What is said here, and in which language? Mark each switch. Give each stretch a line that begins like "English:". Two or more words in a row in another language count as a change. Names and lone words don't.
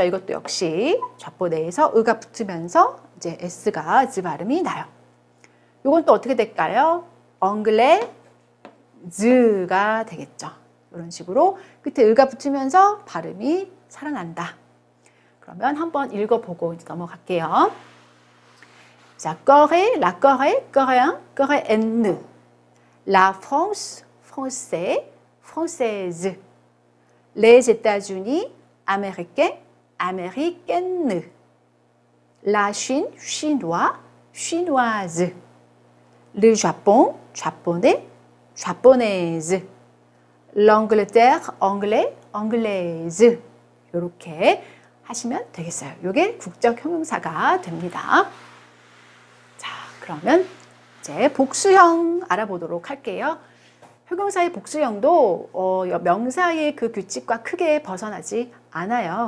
Korean: 이것도 역시 좌본에서 으가 붙으면서 이제 s가 즈 발음이 나요. 이건 또 어떻게 될까요? 엉글레 즈가 되겠죠. 이런 식으로 끝에 으가 붙으면서 발음이 살아난다. 그러면 한번 읽어보고 이제 넘어갈게요. 자,
French: Corée, la Corée, coréen, coréenne. La France, français, française. Les États-Unis, américains, américaine. La Chine, chinois, chinoise. Le Japon, japonais, japonaise. L'Angleterre, anglais, anglaise.
Korean: 이렇게 하시면 되겠어요. 이게 국적 형용사가 됩니다. 자, 그러면 이제 복수형 알아보도록 할게요. 형용사의 복수형도 명사의 그 규칙과 크게 벗어나지 않아요.